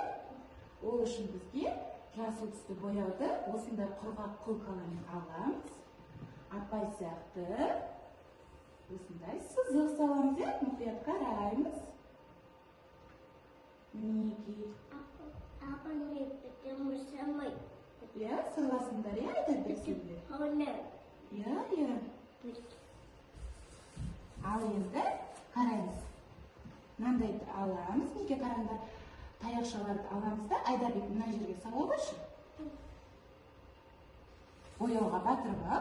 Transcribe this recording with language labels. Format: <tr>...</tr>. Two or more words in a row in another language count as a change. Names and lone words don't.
<kk>Ол үшін бізге жасыл түсті бояуды осындай құрғақ қолқаламен аламыз. Апай сияқты осындай сызық саламыз, иә? Мұқият қараймыз. Мінекей. Апа не</kk> <ru>потому самой.</ru> <kk>Иә, саласыңдар, иә, айтады сендер? Иә. Ал енді қараймыз. Мынандайды аламыз. Неге қараңдар? Таяқшаларды аламыз да, Айдарбек мына жерге сала қойшы. Бояуға батырып ал.</kk>